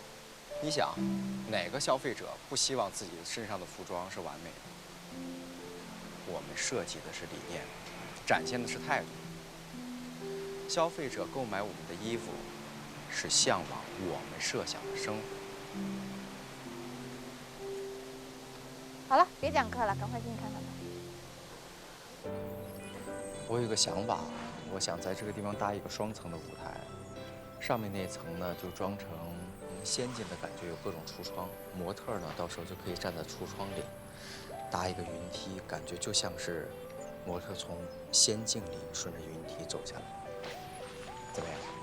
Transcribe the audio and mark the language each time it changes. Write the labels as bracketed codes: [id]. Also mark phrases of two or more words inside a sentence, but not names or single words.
[zh] 你想，哪個消費者不希望自己身上的服裝是完美的？我們設計的是理念，展現的是態度。消費者購買我們的衣服，是向往我們設想的生活。好了，別講課了，趕快進去看看吧。我有個想法，我想在這個地方搭一個雙層的舞台，上面那層呢就裝成仙境的感覺，有各種櫥窗，模特呢到時候就可以站在櫥窗裡，搭一個雲梯，感覺就像是模特從仙境裡順着雲梯走下来，怎麼樣？